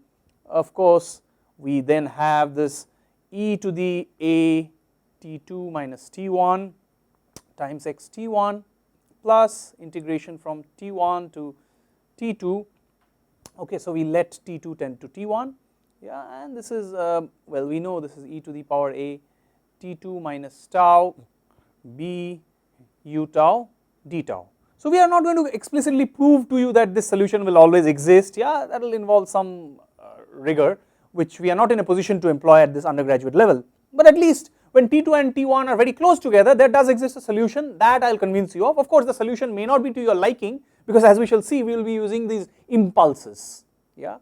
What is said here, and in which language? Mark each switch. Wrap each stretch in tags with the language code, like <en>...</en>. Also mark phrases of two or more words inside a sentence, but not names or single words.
<en>Of course we then have this e to the a T2 minus T1 times x T1 plus integration from T1 to T2, okay. So we let T2 tend to T1, yeah, and this is well, we know this is e to the power a T2 minus tau b u tau d tau. So we are not going to explicitly prove to you that this solution will always exist, yeah, that will involve some rigor which we are not in a position to employ at this undergraduate level, but at least when T2 and T1 are very close together, there does exist a solution that I will convince you of. Of course the solution may not be to your liking, because as we shall see we will be using these impulses, yeah.</en>